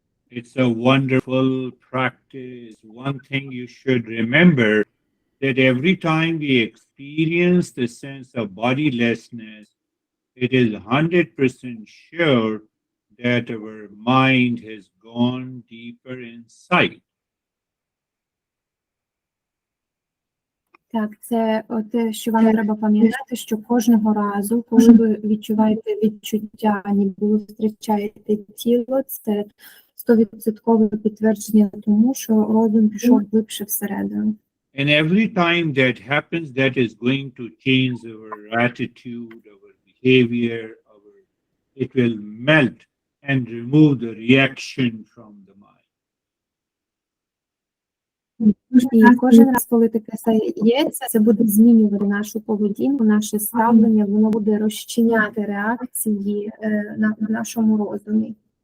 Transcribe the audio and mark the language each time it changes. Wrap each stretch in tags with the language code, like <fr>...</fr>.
<en>It's a wonderful practice. One thing you should remember, that every time we experience the sense of bodilessness, it is 100% sure that our mind has gone deeper inside.</en> <uk>Так, це те, що вам треба пам'ятати, що кожного разу, коли ви відчуваєте відчуття, ніби ви втрачаєте тіло, це 100% підтвердження тому, що розум пішов глибше всередину.</uk> <en>And every time that happens, that is going to change our attitude, our behavior, it will melt and remove the reaction from the mind.</en> <uk>І кожен раз, коли таке стається, це буде змінювати нашу поведінку, наше ставлення, воно буде розчиняти реакції в нашому розумі.</uk>